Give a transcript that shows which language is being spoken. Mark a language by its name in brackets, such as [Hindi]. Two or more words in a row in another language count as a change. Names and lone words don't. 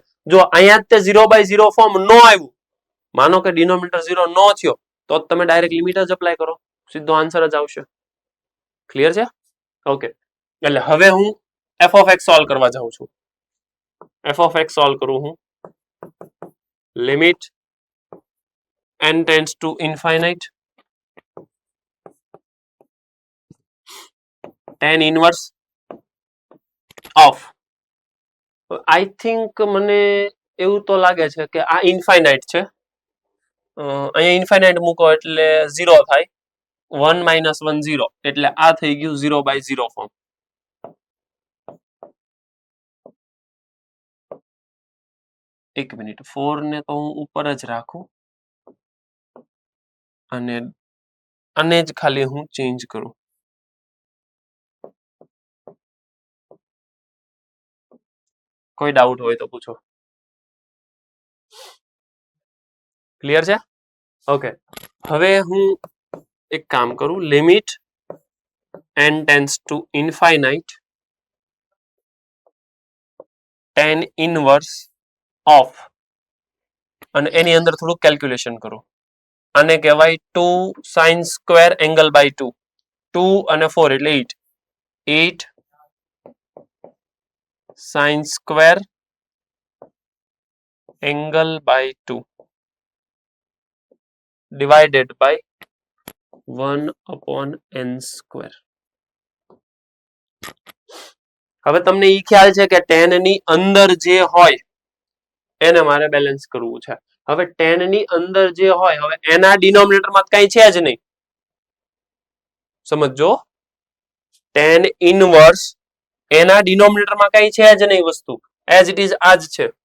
[Gujarati] જો અહીંયા જ તે 0/0 ફોર્મ ન આવ્યું, માનો કે ડિનોમિનેટર 0 ન થયો, તો તમે [English] direct limit [Gujarati] જ અપ્લાય કરો, સીધો આન્સર જ આવશે. ક્લિયર છે? ઓકે. એટલે હવે હું [English] f of x [Gujarati] સોલ્વ કરવા જાઉં છું. [English] f of x [Gujarati] સોલ્વ કરું હું. [English] limit n tends to infinite tan inverse of I think [Gujarati] મને એવું તો લાગે છે કે આ ઇન્ફાઇનાઇટ છે. અહીંયા ઇન્ફાઇનાઇટ મૂકો એટલે 0 થાય. 1 - 1 0 એટલે આ થઈ ગયું 0/0 ફોર્મ. એક મિનિટ, 4 ને તો હું ઉપર જ રાખું અને આને જ ખાલી હું ચેન્જ કરું. કોઈ ડાઉટ હોય તો પૂછો. ક્લિયર છે? ઓકે. હવે હું એક કામ કરું, [English] limit n tends to infinite tan inverse of [Gujarati] અને એની અંદર થોડું કેલ્ક્યુલેશન કરું. આને કહેવાય [English] 2 sin square angle by 2. [Gujarati] 2 અને 4 એટલે 8. [English] 8 sin square angle by 2 divided by 1/n square. [Gujarati] હવે તમને ઈ ખ્યાલ છે કે tan ની અંદર જે હોય એને મારે બેલેન્સ કરવું છે. હવે tan ની અંદર જે હોય, હવે એના ડિનોમિનેટરમાં કઈ છે જ નહીં. સમજો, [English] tan inverse [Gujarati] એના ડિનોમિનેટરમાં કઈ છે જ નહીં વસ્તુ, [English] as it is [Gujarati] આ જ છે.